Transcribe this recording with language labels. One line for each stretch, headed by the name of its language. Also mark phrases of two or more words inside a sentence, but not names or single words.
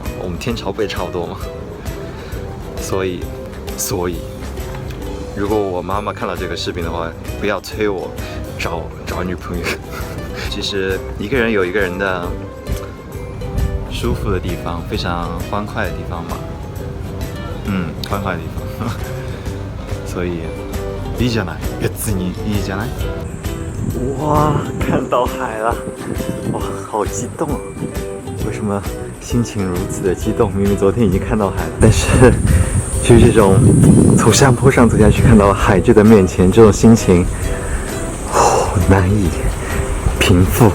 Chinese: 我们天朝不也差不多吗？所以，如果我妈妈看到这个视频的话，不要催我找女朋友。其实一个人有一个人的舒服的地方，非常欢快的地方嘛。欢快的地方。
Japanese: 所以いいじゃない、別にいいじゃない。
Chinese: 哇，看到海了！哇，好激动啊！为什么心情如此的激动？明明昨天已经看到海了，但是就是这种从山坡上走下去，看到海就在面前，这种心情，难以平复。